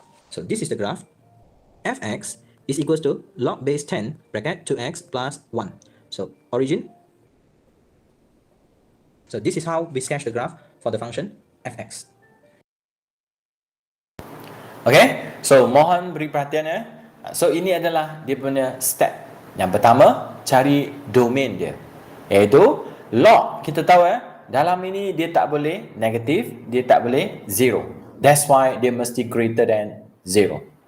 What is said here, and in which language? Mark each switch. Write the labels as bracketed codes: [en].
[en] So this is the graph. Fx is equals to log base 10 bracket 2x plus 1. So origin. So this is how we sketch the graph for the function fx. [ms] Okay, so mohon beri perhatian ya. So ini adalah dia punya step. Yang pertama, cari domain dia, iaitu log. Kita tahu dalam ini dia tak boleh negatif, dia tak boleh zero. [en] That's why [ms] dia mesti [en] greater than 0.